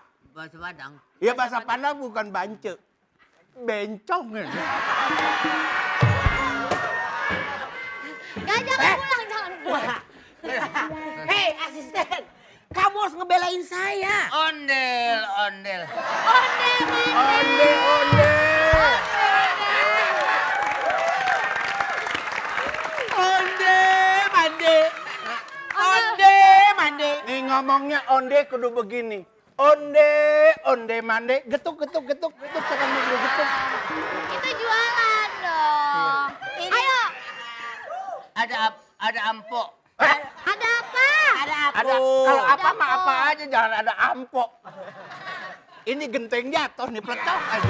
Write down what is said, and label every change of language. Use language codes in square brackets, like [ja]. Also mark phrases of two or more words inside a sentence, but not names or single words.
[id] Bahasa Padang. Ya bahasa Padang bukan bance. Bencong. Gak jangan pulang, jangan pulang. Hei asisten, kamu harus ngebelain saya. Ondel, ondel. [min] Onde, onde. Onde, mande. Onde, mande. [id] Nih ngomongnya onde kudu begini. [min] Onde, onde, mande. [id] Getuk, getuk, getuk, getuk. Sekarang mau getuk. Itu jualan dong. Ayo, Ada ampok. ada apa? Ada, kalau apa mah apa aja, jangan ada ampok. Ini genteng jatuh nih, peletok aja.